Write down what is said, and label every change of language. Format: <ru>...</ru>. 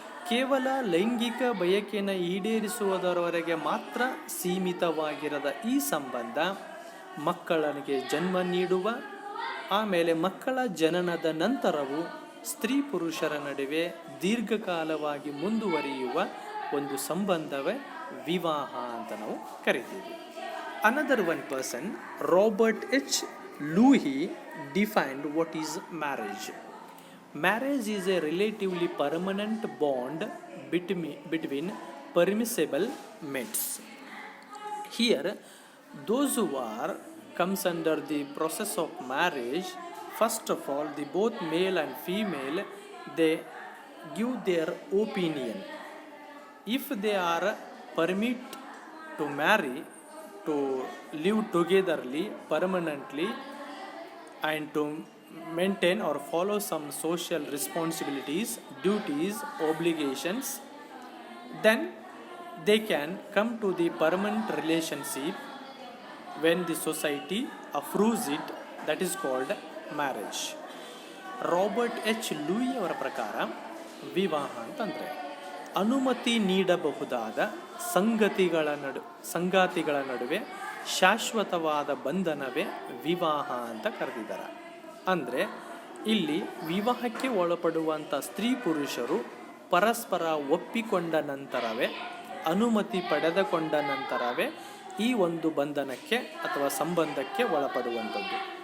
<kn>ಕೇವಲ ಲೈಂಗಿಕ ಬಯಕೆಯನ್ನು ಈಡೇರಿಸುವುದರವರೆಗೆ ಮಾತ್ರ ಸೀಮಿತವಾಗಿರದ ಈ ಸಂಬಂಧ ಮಕ್ಕಳಿಗೆ ಜನ್ಮ ನೀಡುವ, ಆಮೇಲೆ ಮಕ್ಕಳ ಜನನದ ನಂತರವೂ ಸ್ತ್ರೀ ಪುರುಷರ ನಡುವೆ ದೀರ್ಘಕಾಲವಾಗಿ ಮುಂದುವರಿಯುವ ಒಂದು ಸಂಬಂಧವೇ ವಿವಾಹ ಅಂತ ನಾವು ಕರಿತೀವಿ.</kn> <en>Another one person, Robert H Lowie, defined what is marriage. Marriage is a relatively permanent bond between permissible mates. Here, those who comes under the process of marriage, first of all, the both male and female, they give their opinion. If they are permit to marry, to live togetherly permanently, and to maintain or follow some social responsibilities, duties, obligations, then they can come to the permanent relationship when the society approves it. That is called marriage.</en> <kn>Robert H Louis ಅವರ ಪ್ರಕಾರ ವಿವಾಹ ಅಂತಂದರೆ ಅನುಮತಿ ನೀಡಬಹುದಾದ ಸಂಗಾತಿಗಳ ನಡುವೆ ಶಾಶ್ವತವಾದ ಬಂಧನವೇ ವಿವಾಹ ಅಂತ ಕರೆದಿದ್ದಾರೆ. ಅಂದರೆ ಇಲ್ಲಿ ವಿವಾಹಕ್ಕೆ ಒಳಪಡುವಂಥ ಸ್ತ್ರೀ ಪುರುಷರು ಪರಸ್ಪರ ಒಪ್ಪಿಕೊಂಡ ನಂತರವೇ, ಅನುಮತಿ ಪಡೆದುಕೊಂಡ ನಂತರವೇ ಈ ಒಂದು ಬಂಧನಕ್ಕೆ ಅಥವಾ ಸಂಬಂಧಕ್ಕೆ ಒಳಪಡುವಂಥದ್ದು.</kn>